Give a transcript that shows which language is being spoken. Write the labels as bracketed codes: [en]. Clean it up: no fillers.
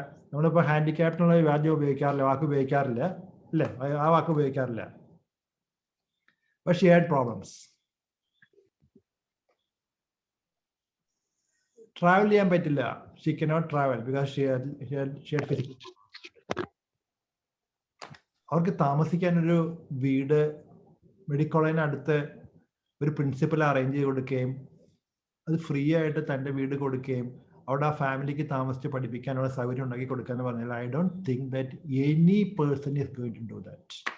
[ml] നമ്മളിപ്പോൾ ഹാൻഡിക്യാപ്റ്റിനുള്ള വാക്ക് ഉപയോഗിക്കാറില്ല അല്ലേ? ആ വാക്ക് ഉപയോഗിക്കാറില്ല. [en] But she had problems. [ml] Travel ചെയ്യാൻ പറ്റില്ല. [en] She cannot travel because she had physical. [ml] അവർക്ക് താമസിക്കാൻ ഒരു വീട് മെഡിക്കൽ കോളേജിന് അടുത്ത് ഒരു പ്രിൻസിപ്പൽ അറേഞ്ച് ചെയ്ത് കൊടുക്കുകയും അത് ഫ്രീ ആയിട്ട് തൻ്റെ വീട് കൊടുക്കുകയും അവിടെ ആ ഫാമിലിക്ക് താമസിച്ച് പഠിപ്പിക്കാനുള്ള സൗകര്യം ഉണ്ടാക്കി കൊടുക്കുക എന്ന് പറഞ്ഞാൽ [en] I don't think that any person is going to do that.